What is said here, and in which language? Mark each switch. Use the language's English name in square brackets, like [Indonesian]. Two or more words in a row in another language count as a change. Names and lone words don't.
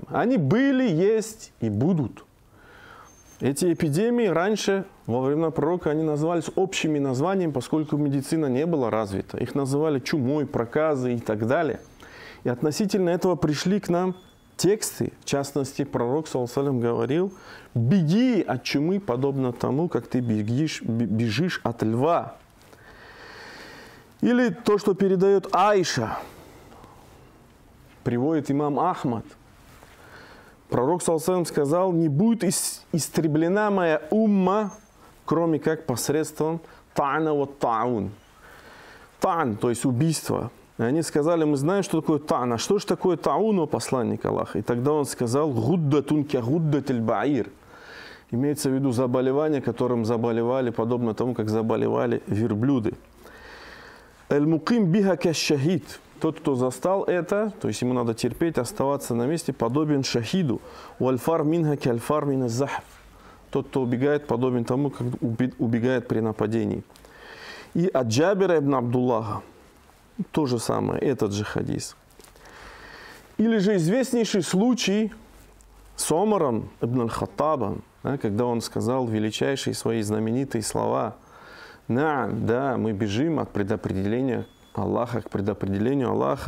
[Russian] Они были, есть и будут. Эти эпидемии раньше, во времена пророка, они назывались общими названиями, поскольку медицина не была развита. Их называли чумой, проказой и так далее. И относительно этого пришли к нам тексты. В частности, пророк, [Arabic] صلى الله عليه وسلم, [Russian] говорил: «Беги от чумы, подобно тому, как ты бежишь от льва». Или то, что передает Аиша, приводит имам Ахмад. Пророк, [Arabic] صلى الله عليه وسلم, [Russian] сказал: «Не будет истреблена моя умма, кроме как посредством [Arabic] طعن وطاعون». [Russian] Та'н, то есть убийство. И они сказали: мы знаем, что такое та'н. А что же такое та'ун, о посланник Аллаха? И тогда он сказал: [Arabic] «غدة كغدة البعير». [Russian] Имеется в виду заболевание, которым заболевали, подобно тому, как заболевали верблюды. [Arabic] «المقيم بها كالشهيد». [Russian] Тот, кто застал это, то есть ему надо терпеть, оставаться на месте, подобен шахиду. [Arabic] «والفار منها كالفار من الزحف». [Russian] Тот, кто убегает, подобен тому, как убегает при нападении. И от Джабира ибн Абдуллаха то же самое, этот же хадис. Или же известнейший случай с Омаром ибн аль-Хаттабом, когда он сказал величайшие свои знаменитые слова: да, мы бежим от предопределения Аллаха к предопределению Аллаха.